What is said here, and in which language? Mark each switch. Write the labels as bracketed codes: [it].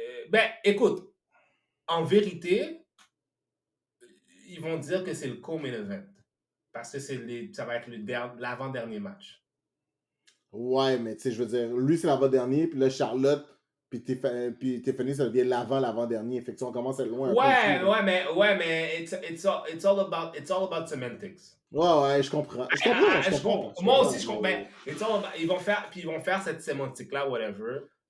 [fr] Ben, écoute. En vérité, ils vont dire que c'est le co-main event. Parce que ça va être l'avant-dernier match. Ouais, mais tu sais, je veux dire, lui, c'est l'avant-dernier, puis là, Charlotte. Puis Tiffany, ça devient l'avant-dernier. Fait que on commence à être loin. Ouais, mais [en] it's all about semantics. [fr] Ouais, je comprends. Moi aussi, je comprends. Ils vont faire cette sémantique-là, whatever.